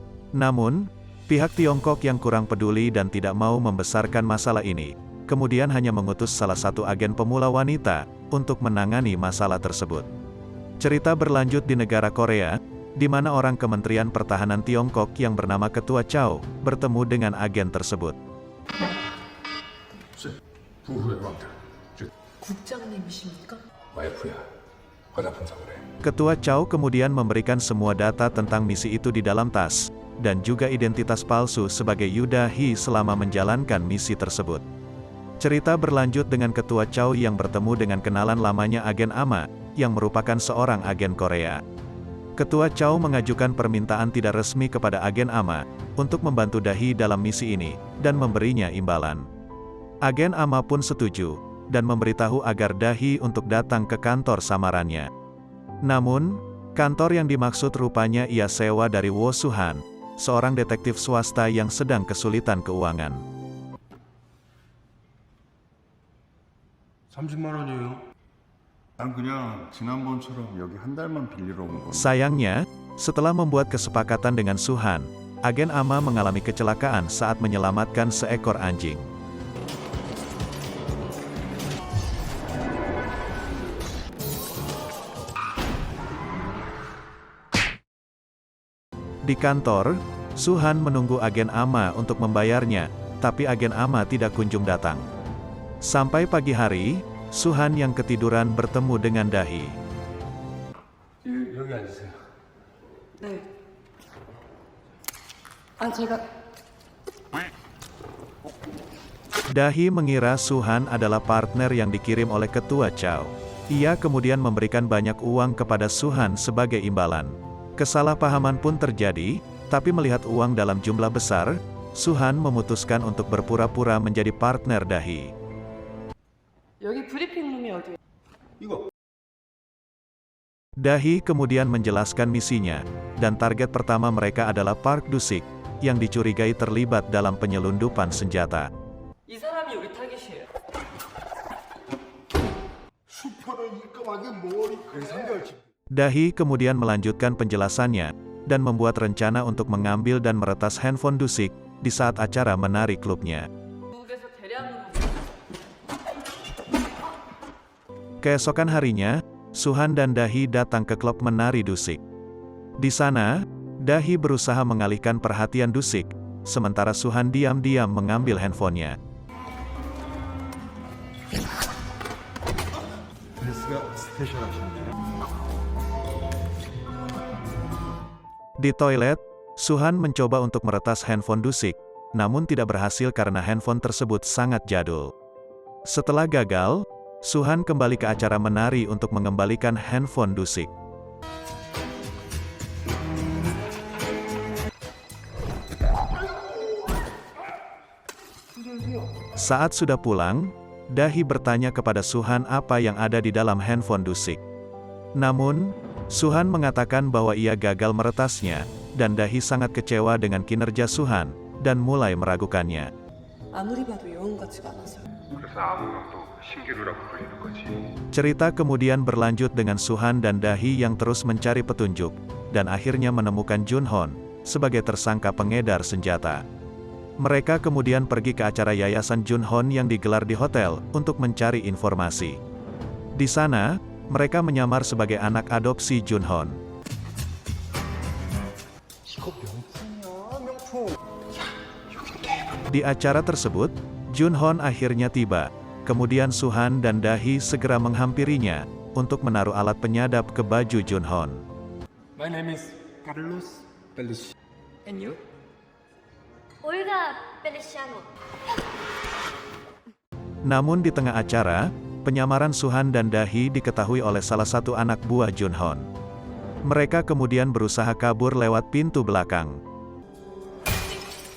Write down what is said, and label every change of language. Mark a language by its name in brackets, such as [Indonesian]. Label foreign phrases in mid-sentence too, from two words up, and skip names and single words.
[Indonesian] Namun, pihak Tiongkok yang kurang peduli dan tidak mau membesarkan masalah ini, kemudian hanya mengutus salah satu agen pemula wanita untuk menangani masalah tersebut. Cerita berlanjut di negara Korea, di mana orang Kementerian Pertahanan Tiongkok yang bernama Ketua Chow bertemu dengan agen tersebut. [Korean] 국장님이십니까? 와이프야, 화장품 사오래. [Indonesian] Ketua Chow kemudian memberikan semua data tentang misi itu di dalam tas, dan juga identitas palsu sebagai Yuda He selama menjalankan misi tersebut. Cerita berlanjut dengan Ketua Chow yang bertemu dengan kenalan lamanya agen Ama, yang merupakan seorang agen Korea. Ketua Chow mengajukan permintaan tidak resmi kepada agen Ama, untuk membantu Dahi dalam misi ini, dan memberinya imbalan. Agen Ama pun setuju, dan memberitahu agar Dahi untuk datang ke kantor samarannya. Namun, kantor yang dimaksud rupanya ia sewa dari Wo Suhan, seorang detektif swasta yang sedang kesulitan keuangan. [Korean] 30만 원이에요. 난 그냥 지난번처럼 여기 한 달만 빌리러 온 건데. [Indonesian] Sayangnya, setelah membuat kesepakatan dengan Suhan, agen Ama mengalami kecelakaan saat menyelamatkan seekor anjing. Di kantor, Suhan menunggu agen Ama untuk membayarnya, tapi agen Ama tidak kunjung datang. Sampai pagi hari, Suhan yang ketiduran bertemu dengan Dahi. [Korean] 여기 앉으세요. 네. 제가 [Indonesian] Dahi mengira Suhan adalah partner yang dikirim oleh Ketua Chow. Ia kemudian memberikan banyak uang kepada Suhan sebagai imbalan. Kesalahpahaman pun terjadi, tapi melihat uang dalam jumlah besar, Suhan memutuskan untuk berpura-pura menjadi partner Dahi. [Korean] 여기 브리핑룸이 어디예요? 이거. [Indonesian] Dahi kemudian menjelaskan misinya, dan target pertama mereka adalah Park Dusik, yang dicurigai terlibat dalam penyelundupan senjata. [Korean] 이 사람이 우리 타깃이에요. 수표는 입금하기 머리 상결집. [Indonesian] Dahi kemudian melanjutkan penjelasannya, dan membuat rencana untuk mengambil dan meretas handphone Dusik, di saat acara menari klubnya. [Korean] 미국에서 대량으로 [Indonesian] Keesokan harinya, Suhan dan Dahi datang ke klub menari Dusik. Di sana, Dahi berusaha mengalihkan perhatian Dusik, sementara Suhan diam-diam mengambil handphonenya. [Korean] 드레스가 스페셜하시네요. [Indonesian] Di toilet, Suhan mencoba untuk meretas handphone Dusik, namun tidak berhasil karena handphone tersebut sangat jadul. Setelah gagal, Suhan kembali ke acara menari untuk mengembalikan handphone Dusik. Saat sudah pulang, Dahi bertanya kepada Suhan apa yang ada di dalam handphone Dusik. Namun, Suhan mengatakan bahwa ia gagal meretasnya, dan Dahi sangat kecewa dengan kinerja Suhan, dan mulai meragukannya. [Korean] 아무리 봐도 여운 같지가 않아서. 그래서 아무것도 신기루라고 불리는 거지. [Indonesian] Cerita kemudian berlanjut dengan Suhan dan Dahi yang terus mencari petunjuk, dan akhirnya menemukan Junhon, sebagai tersangka pengedar senjata. Mereka kemudian pergi ke acara yayasan Junhon yang digelar di hotel, untuk mencari informasi. Di sana, mereka menyamar sebagai anak adopsi Junhon. [Korean] 이거 명품이야, 명품. [Indonesian] Di acara tersebut, Junhon akhirnya tiba. Kemudian Suhan dan Dahi segera menghampirinya, untuk menaruh alat penyadap ke baju Junhon. [English] My name is Carlos Bellucci. And you? [Korean] 올가 펠리시아노. [Indonesian] Namun di tengah acara, penyamaran Suhan dan Dahi diketahui oleh salah satu anak buah Junhon. Mereka kemudian berusaha kabur lewat pintu belakang.